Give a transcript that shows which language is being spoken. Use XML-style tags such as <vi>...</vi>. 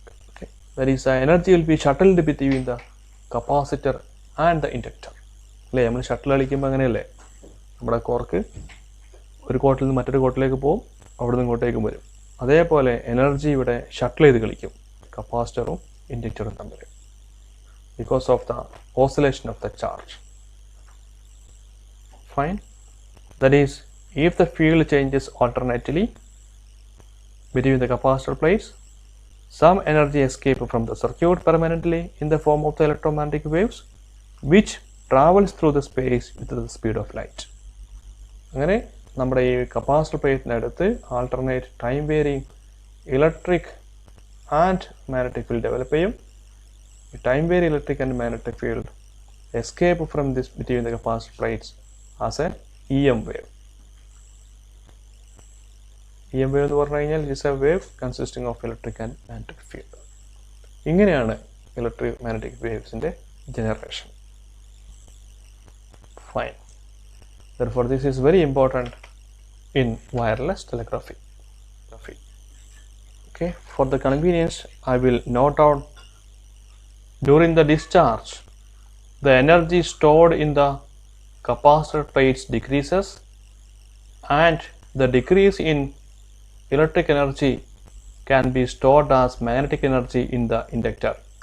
<en>Okay, that is, the energy will be shuttled between the capacitor and the inductor.</en> <ml>അല്ലേ, നമ്മൾ shuttle കളിക്കുമ്പോൾ അങ്ങനെയല്ലേ, നമ്മുടെ കോർക്ക് ഒരു കോട്ടിൽ നിന്ന് മറ്റൊരു കോട്ടിലേക്ക് പോകും, അവിടെ നിന്ന് ഇങ്ങോട്ടേക്കും വരും. അതേപോലെ എനർജി ഇവിടെ ഷട്ടിൽ ചെയ്ത് കളിക്കും കപ്പാസിറ്ററും ഇൻഡക്ടറും തമ്മിൽ,</ml> <en>because of the oscillation of the charge. Fine. That is, if the field changes alternately between the capacitor plates, some energy escape from the circuit permanently in the form of the electromagnetic waves, which travels through the space with the speed of light.</en> <ml>അങ്ങനെ നമ്മുടെ ഈ capacitor പ്ലേറ്റിനടുത്ത് alternate time varying electric and magnetic field develop ചെയ്യും.</ml> <en>ഈ time vary electric and magnetic field escape from this between the capacitor plates as a EM wave. EM wave</en> <ml>എന്ന് പറഞ്ഞു കഴിഞ്ഞാൽ</ml> <en>is a wave consisting of electric and magnetic field.</en> <ml>ഇങ്ങനെയാണ് electric magnetic വേവ്സിന്റെ generation.</ml> <en>Fine. Therefore, this is very important in wireless telegraphy. Okay. For the convenience, I will note out during the discharge, the energy stored in the capacitor plates decreases, and the decrease in electric energy can be stored as magnetic energy in the inductor.</en>